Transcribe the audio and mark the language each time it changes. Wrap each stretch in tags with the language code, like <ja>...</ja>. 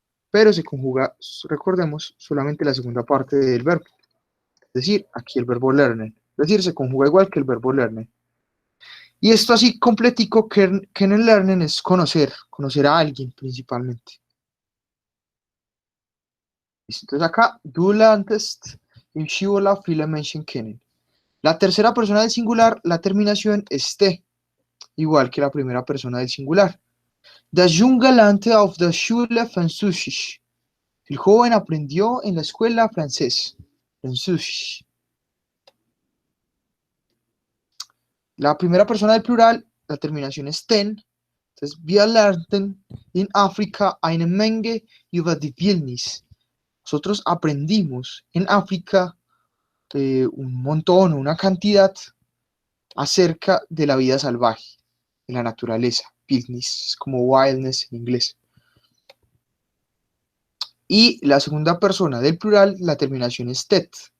<es>Pero se conjuga, recordemos, solamente la segunda parte del verbo. Es decir, aquí el verbo lernen. Es decir, se conjuga igual que el verbo lernen. Y esto así completico, kennenlernen es conocer a alguien principalmente. Entonces acá,</es> <de>du lernst im Skiurlaub viele Menschen kennen.</de> <es>La tercera persona del singular, la terminación es te, igual que la primera persona del singular.</es> <de>Das Junge lernte auf der Schule Französisch.</de> <es>El joven aprendió en la escuela francés. Französisch. La primera persona del plural, la terminación es ten.</es> <de>Entonces, wir lernten in Afrika eine Menge über die Wildnis.</de> <es>Nosotros aprendimos en África un montón, una cantidad acerca de la vida salvaje, de la naturaleza. Wildnis, como wildness en inglés. Y la segunda persona del plural, la terminación es tet.</es>